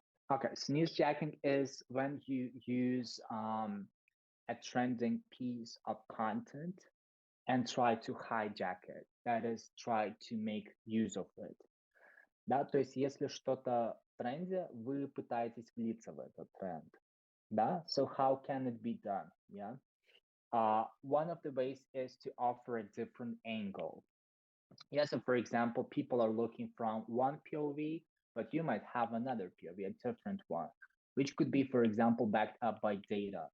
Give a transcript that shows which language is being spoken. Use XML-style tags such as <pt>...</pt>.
<en>Okay, so newsjacking is when you use a trending piece of content and try to hijack it. That is, try to make use of it.</en> <ru>Да, то есть если что-то в тренде, вы пытаетесь влиться в этот тренд.</ru> <en>Да, so how can it be done? Yeah. One of the ways is to offer a different angle. Yeah, so for example, people are looking from one POV, but you might have another POV, a different one, which could be, for example, backed up by data.</en>